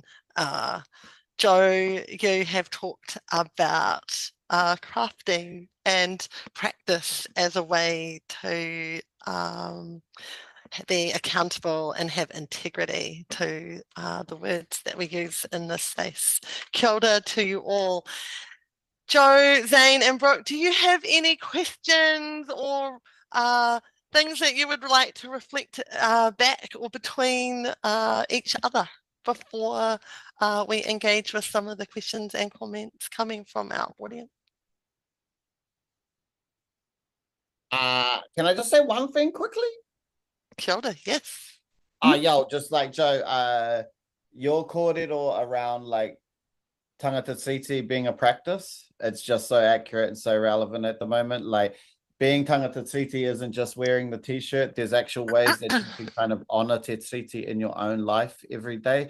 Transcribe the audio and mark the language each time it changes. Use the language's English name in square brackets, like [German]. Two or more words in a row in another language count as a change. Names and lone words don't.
[English] Joe, you have talked about crafting and practice as a way to be accountable and have integrity to the words that we use in this space. [Māori] Kia ora [English] to you all. Joe, Zane and Brooke, do you have any questions or things that you would like to reflect back or between each other before we engage with some of the questions and comments coming from our audience? Can I just say one thing quickly? [Māori] Kia ora, [English] yes. Just like Joe, your kōrero around like [Māori] Tangata Tiriti [English] being a practice, it's just so accurate and so relevant at the moment. Like being [Māori] Tangata Tiriti [English] isn't just wearing the t-shirt. There's actual ways that you can kind of honor [Māori] Te Tiriti [English] in your own life every day.